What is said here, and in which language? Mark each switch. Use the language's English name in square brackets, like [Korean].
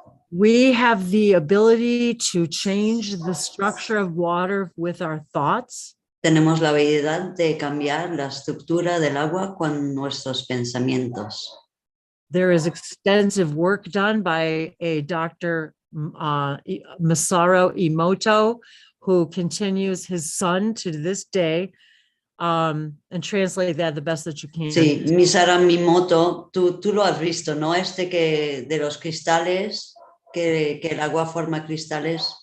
[English] We have the ability to change the structure of water with our thoughts. [Spanish] Tenemos la habilidad de cambiar la estructura del agua con nuestros pensamientos. [English] There is extensive work done by a Dr. Masaru Emoto, who continues his son to this day, and translate that the best that you can. [Spanish] Sí, Misara Mimoto, tú lo has visto, ¿no? Que de los cristales, que el agua forma cristales.